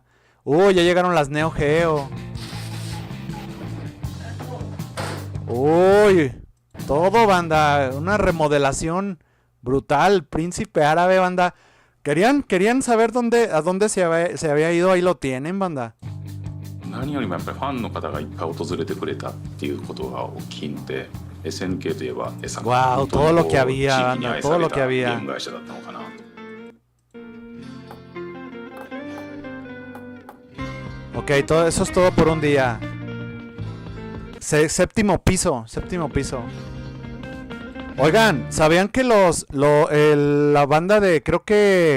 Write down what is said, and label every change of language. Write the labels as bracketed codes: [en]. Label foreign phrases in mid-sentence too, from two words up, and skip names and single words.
[es] Ya llegaron las Neo Geo. Uy. Todo, banda. Una remodelación brutal. Príncipe árabe, banda. Querían saber a dónde se había ido. Ahí lo tienen, banda. [ja] 何よりもやっぱりファンの方がいっぱい訪れてくれたっていうことが大きいので SNK といえば SNK [es] Wow, todo lo que había, anda, todo lo que había. [ja] ゲーム会社だったのかな。 [es] Ok, todo eso es todo por un día. Séptimo piso. Oigan, ¿sabían que la banda de, creo que...